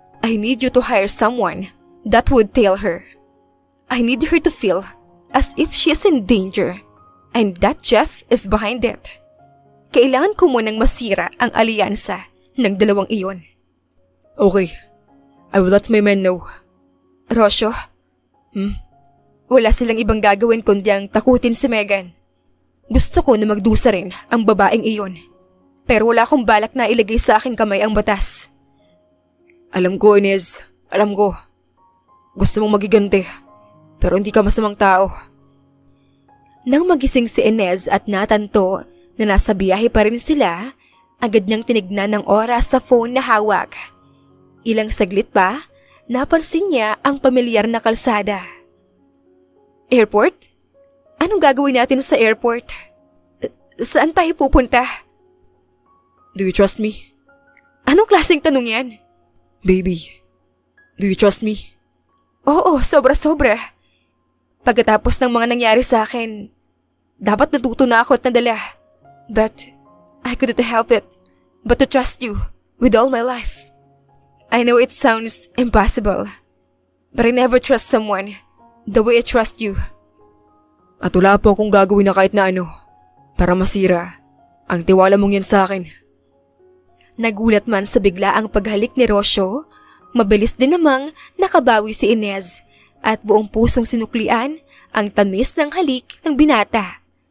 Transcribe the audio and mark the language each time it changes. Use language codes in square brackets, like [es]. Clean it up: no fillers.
[en] I need you to hire someone that would tell her. I need her to feel as if she is in danger and that Jeff is behind it. [tl] Kailangan ko munang masira ang alyansa ng dalawang iyon. [en] Okay. I will let my men know. [tl] Rocio, wala silang ibang gagawin kundi ang takutin si Megan. Gusto ko na magdusa rin ang babaeng iyon. Pero wala akong balak na ilagay sa aking kamay ang batas. Alam ko, Inez. Alam ko. Gusto mong magiganti. Pero hindi ka masamang tao. Nang magising si Inez at natanto na nasa biyahe pa rin sila, agad niyang tinignan ng oras sa phone na hawak. Ilang saglit pa, napansin niya ang pamilyar na kalsada. Airport? Anong gagawin natin sa airport? Saan tayo pupunta? [en] Do you trust me? [tl] Anong klaseng tanong yan? [en] Baby, do you trust me? [tl] Oo, sobra-sobra. Pagkatapos ng mga nangyari sa akin, dapat natuto na ako at nadala. [en] But I couldn't help it but to trust you with all my life. I know it sounds impossible, but I never trust someone the way I trust you. [tl] At wala po akong gagawin na kahit na ano para masira ang tiwala mong yan sa akin. Nagulat man sa bigla ang paghalik ni Rocio, mabilis din namang nakabawi si Inez at buong pusong sinuklian ang tamis ng halik ng binata.